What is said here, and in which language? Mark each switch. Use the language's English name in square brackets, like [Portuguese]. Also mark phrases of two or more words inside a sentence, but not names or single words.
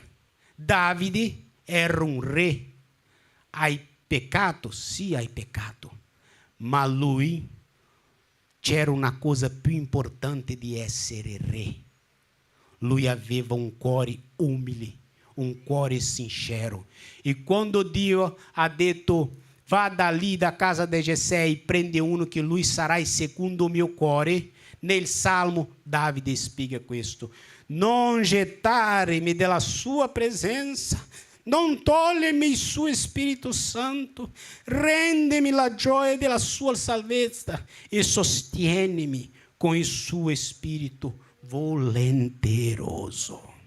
[Italian] Davide era un re. Hai peccato? Sì, hai peccato. Ma lui c'era una cosa più importante di essere re. Lui aveva un cuore umile, un cuore sincero. E quando Dio ha detto: [Portuguese] vá dali [Italian] da casa di Jessé e prende uno che lui sarà secondo il mio cuore, Nel Salmo, Davide spiega questo. Non gettarmi della sua presenza, non togliermi il suo Spirito Santo, rendimi la gioia della sua salvezza e sostienimi con il suo Spirito volenteroso.